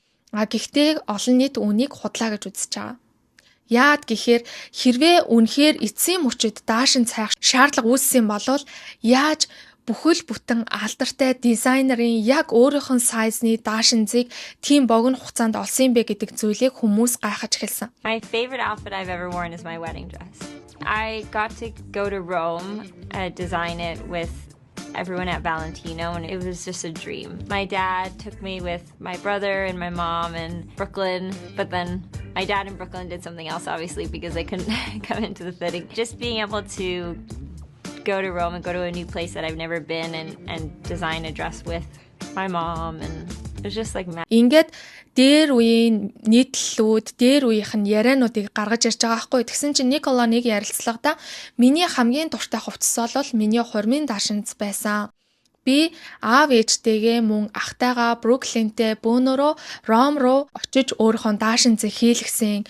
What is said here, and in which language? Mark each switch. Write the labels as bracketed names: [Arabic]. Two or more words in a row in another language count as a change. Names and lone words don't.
[Mongolian] Гэхдээ олон нийт үүнийг худлаа гэж үзэж байгаа. Яад гэхээр хэрвээ үнэхээр эцсийн мөчөд даашин цайх шаардлага үүссэн бол яаж бүхэл бүтэн алдартай дизайнерын яг өөрийнх нь сайзны даашинзыг тийм богино хугацаанд олсон бэ гэдэг зүйлийг хүмүүс гайхаж эхэлсэн. [English] My favorite outfit I've ever worn is my wedding dress. I got to go to Rome and design it with everyone at Valentino, and it was just a dream. My dad took me with my brother and my mom in Brooklyn, but then my dad in Brooklyn did something else, obviously, because they couldn't come into the fitting. Just being able to go to Rome and go to a new place that I've never been and design a dress with my mom, and it was just like [Mongolian] Ингээд дээр үеийн нийтлэлүүд, дээр үеийнх нь яриануудыг гаргаж ирж байгаа байхгүй. Тэгсэн чинь Никола нэг ярилцлагада миний хамгийн дуртай хувцас бол миний хурмын даашинз байсан. Би аав ээжтэйгээ мөн ахтайгаа Бруклинтэй бөөнөрөө Ром руу очиж өөрийнхөө даашинзыг хийлгсэн.